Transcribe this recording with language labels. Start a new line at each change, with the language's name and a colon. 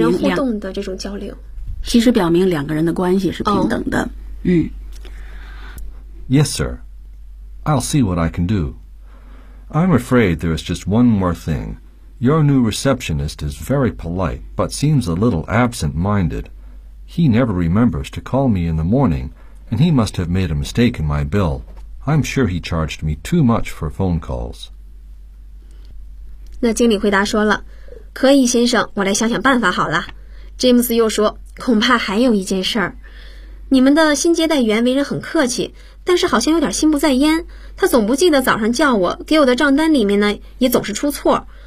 Chinese: 两个人互动的这种交流，其实表明两个人的关系是平等的。
English: Yes, sir. I'll see what I can do. I'm afraid there is just one more thing. Your new receptionist is very polite, but seems a little absent-minded. He never remembers to call me in the morning, and he must have made a mistake in my bill. I'm sure he charged me too much for phone calls.
Chinese: 那经理回答说了，可以，先生，我来想想办法好了。 James 又说，恐怕还有一件事儿。你们的新接待员为人很客气，但是好像有点心不在焉。他总不记得早上叫我，给我的账单里面呢，也总是出错。